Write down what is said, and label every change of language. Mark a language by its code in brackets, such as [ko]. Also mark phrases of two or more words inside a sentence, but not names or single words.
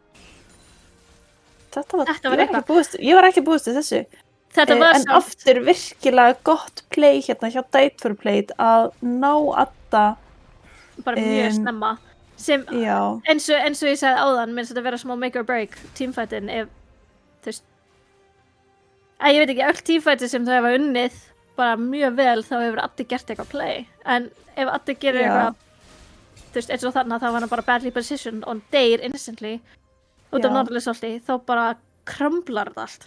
[is] eitthvað. Ég var ekki búist við þessu. Þetta var En aftur virkilega gott play hérna hjá Date Plate að ná Adda. bara mjög snemma. Sem Já, eins og ég sagði áðan, minnst þetta vera smá [en] make or break [is] teamfightin ef, þú veist, ég veit ekki, öll teamfightin sem þau hefa unnið bara mjög vel þá hefur Addi gert eitthvað play. En ef Addi gerir Já. eitthvað, þú veist, eins og þarna þá var hann bara [en] badly positioned [is] og deyr instantly út af Já. Nautilus ulti, þá bara kramblar þetta allt.